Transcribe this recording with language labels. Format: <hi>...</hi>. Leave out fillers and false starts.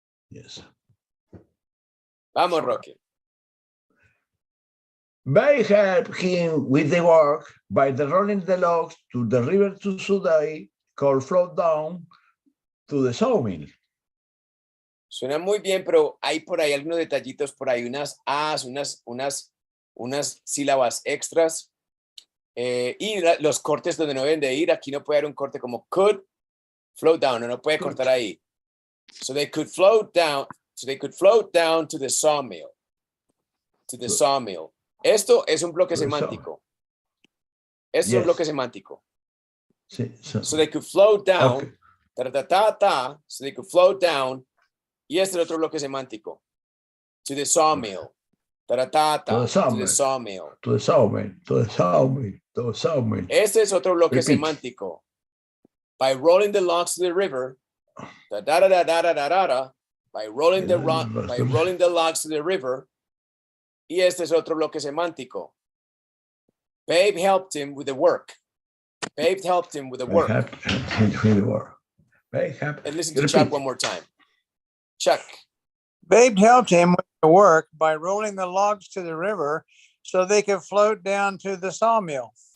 <en>Yes.</en> <es>Vamos, Roque.</es> <en>Babe helped him with the work by rolling the logs to the river so they could float down to the sawmill.</en> <es>Suena muy bien, pero hay por ahí algunos detallitos, por ahí unas as, unas sílabas extras y los cortes donde no deben de ir. Aquí no puede haber un corte como</es> <en>could float down,</en> <es>no puede cortar ahí.</es> <en>So they could float down to the sawmill. To the sawmill.</en> <es>Esto es un bloque</es> <en>To the</en> <es>semántico. Esto es un</es> <en>Yes.</en> <es>bloque semántico. Sí, so-</es> <en>So they could float down. Okay. Ta, ta, ta, ta, so they could float down.</en> <es>Y este es otro bloque semántico.</es> <en>To the sawmill. Ta, ta, ta, ta, To the to the sawmill. To the sawmill, to the sawmill, to the sawmill.</en> <es>Este es otro bloque</es> <en>Repeat.</en> <es>semántico.</es> <en>By rolling the logs to the river. Da, da, da, da, da, da, da, da, by rolling the logs to the river.</en> <es>Y este es otro bloque semántico.</es> <en>Babe helped him with the work. Babe helped him with the work. And listen to Chuck one more time. Chuck. Babe helped him with the work by rolling the logs to the river so they could float down to the sawmill.</en>